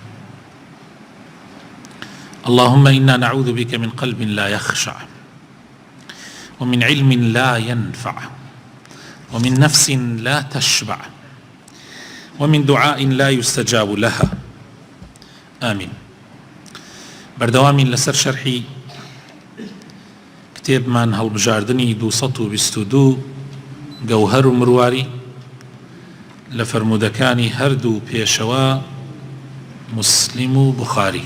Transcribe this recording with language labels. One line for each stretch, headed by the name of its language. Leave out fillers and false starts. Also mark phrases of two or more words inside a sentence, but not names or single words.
Arabic: اللهم إنا نعوذ بك من قلب لا يخشع، ومن علم لا ينفع، ومن نفس لا تشبع، ومن دعاء لا يستجاب لها. آمين.
Central Kurdish: بەردەوامین لەسەر شەرحی کتێبمان هەڵبژاردنی 222 گەوهەر و مرواری لە فەرموودەکانی هەردوو پێشەوە موسلیم و بوخاری.